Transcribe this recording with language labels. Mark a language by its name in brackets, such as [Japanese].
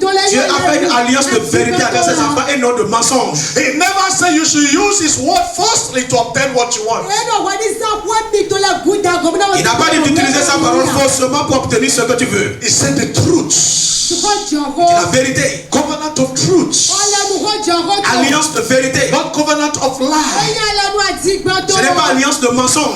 [French] Dieu a fait une alliance de vérité avec ses enfants et non de mensonge. [English] He never said you should use His word falsely to obtain what you want. [French] Il n'a pas dit d'utiliser sa parole faussement pour obtenir ce que tu veux. [English] He said the truth. [French] C'est la vérité. [English] Covenant of truth. [French] Alliance de vérité. [English] Not covenant of lies. [French] Ce n'est pas alliance de mensonge.